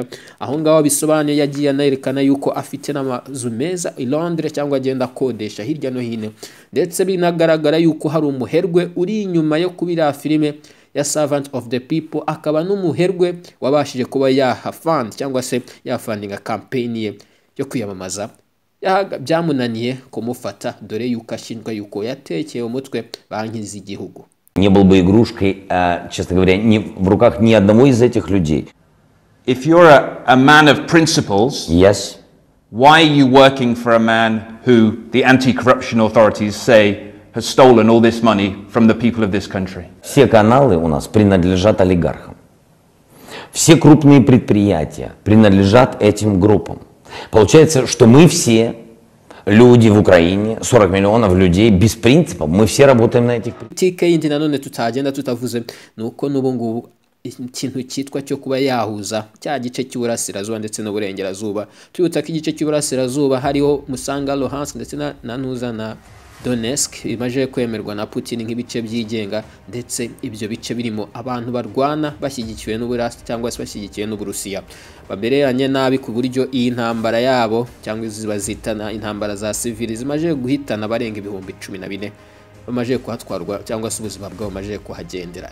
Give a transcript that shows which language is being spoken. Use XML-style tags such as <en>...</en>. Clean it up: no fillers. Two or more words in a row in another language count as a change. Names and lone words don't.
<rw>Aho ngaho bisobanuye yagiye anerekana yuko afite n'amazu meza i Londres cyangwa agenda akodesha hirya no hino, ndetse binagaragara yuko hari umuherwe uri inyuma yo kubira filime ya Servant of the People, akaba n'umuherwe wabashije kuba yahafund cyangwa se yafundinga campaign ye yo kwiyamamaza. Byamunaniye kumufata dore yuko ashinjwa yuko yatekeye umutwe banki z'igihugu.</rw> <ru>Не был бы игрушкой, честно говоря, ни в руках ни одного из этих людей.</ru> <en>If you're a man of principles, Yes. why are you working for a man who the anti-corruption authorities say has stolen all this money from the people of this country?</en> <ru>Все каналы у нас принадлежат олигархам. Все крупные предприятия принадлежат этим группам. Получается, что мы все люди в Украине, 40 миллионов людей без принципов, мы все работаем на этих принципах.</ru> <rw>Politike yindi nanone tutagenda tutavuze nuko n'ubu ngubu ikintu cyitwa cyo kuba yahuza cya gice cy'uburasirazuba ndetse n'uburengerazuba. Twibutsa ko igice cy'uburasirazuba hariho Musanga, Luhansk ndetse na Ntuza na Donetsk imaje kwemerwa na Putin nk'ibice byigenga, ndetse ibyo bice birimo abantu barwana bashyigikiwe n'Uburasi cyangwa se bashyigikiwe n'Uburusiya, babereranye nabi ku buryo iyi ntambara yabo cyangwa zibazitana intambara za civil zimaje guhitana barenga 14,000 bamaje kuhatwarwa cyangwa se ubuzima bwabo bamaje kuhagendera.</rw>